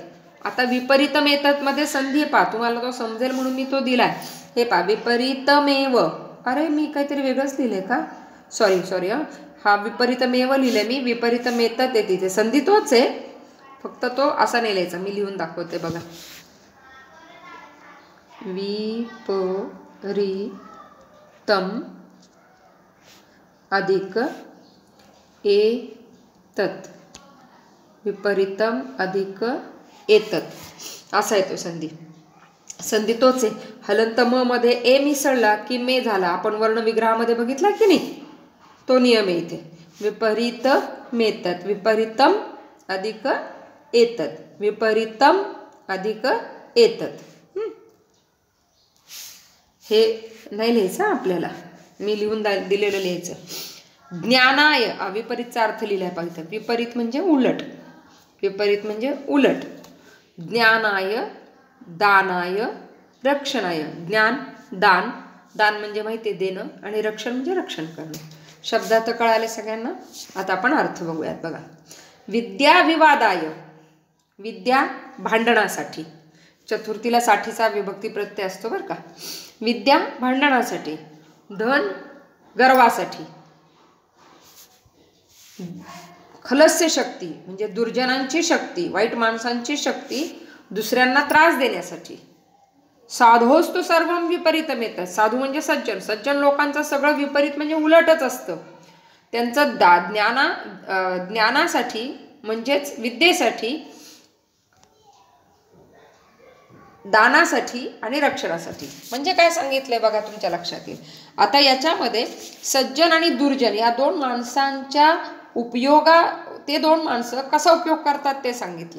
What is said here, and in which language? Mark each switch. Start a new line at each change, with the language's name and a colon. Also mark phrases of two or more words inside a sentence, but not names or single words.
Marathi: आता विपरीतमेतत् मध्ये संधी पहा, तुम्हाला तो समजेल म्हणून मी तो दिलाय। हे पहा, विपरीतमेव, अरे मी काहीतरी वेगळंच लिहिलंय का? सॉरी, हा विपरीतमेव लिहिले मी, विपरीतमेतत् आहे तिथे, संधी तोच आहे, फक्त तो असा नाही लिहायचा। मी लिहून दाखवते बघा, विपरीतम अधिक एतत्, विपरीतम अधिक एतत् असा येतो संधी। संधी तोच आहे, हलंत म मध्ये ए मिसळला की मे झाला। आपण वर्ण विग्रहामध्ये बघितला की नाही? तो नियम आहे इथे.
Sanskrit: विपरीतमेतत्, विपरीतम अधिक एतत्, विपरीतम अधिक एतत्.
Marathi: हे नाही लिहायचं आपल्याला, मी लिहून दिलेलं लिहायचं. ज्ञानाय, विपरीतचा अर्थ लिहिला पाहिजे. विपरीत म्हणजे उलट, विपरीत म्हणजे उलट.
Sanskrit: ज्ञानाय, दानाय, रक्षणाय.
Marathi: ज्ञान, दान, दान म्हणजे माहिती देणं, आणि रक्षण म्हणजे रक्षण करणं. शब्दात कळाले सगळ्यांना. आता आपण अर्थ बघूयात. बघा,
Sanskrit: विद्या विवादाय,
Marathi: विद्या भांडणासाठी. चतुर्थीला साठीचा विभक्ती प्रत्यय असतो बरं का. विद्या भांडणासाठी, धन गर्वासाठी,
Sanskrit: खलस्य शक्ती
Marathi: म्हणजे दुर्जनांची शक्ती, वाईट माणसांची शक्ती दुसऱ्यांना त्रास देण्यासाठी.
Sanskrit: साधोस्तु सर्वं विपरीतमेतत्,
Marathi: साधू म्हणजे सज्जन, सज्जन लोकांचं सगळं विपरीत म्हणजे उलटच असतं. त्यांचं ज्ञानासाठी म्हणजेच विद्येसाठी, दानासाठी आणि रक्षणासाठी. म्हणजे काय सांगितलंय बघा, तुमच्या लक्षात येईल. आता याच्यामध्ये सज्जन आणि दुर्जन या दोन माणसांच्या ते दोन माणसं कसा उपयोग करतात ते सांगितले.